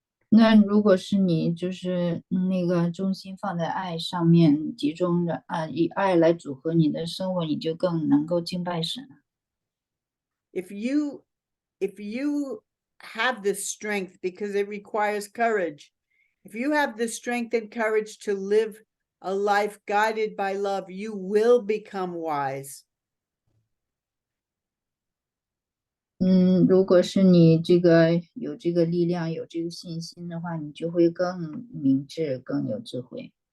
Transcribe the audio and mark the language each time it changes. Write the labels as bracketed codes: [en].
[zh] 那如果是你就是那个重心放在爱上面，集中的以爱来组合你的生活，你就更能够敬拜神。 [en] If you have the strength, because it requires courage, if you have the strength and courage to live a life guided by love, you will become wise. [zh] 如果是你这个有这个力量，有这个信心的话，你就会更明智，更有智慧。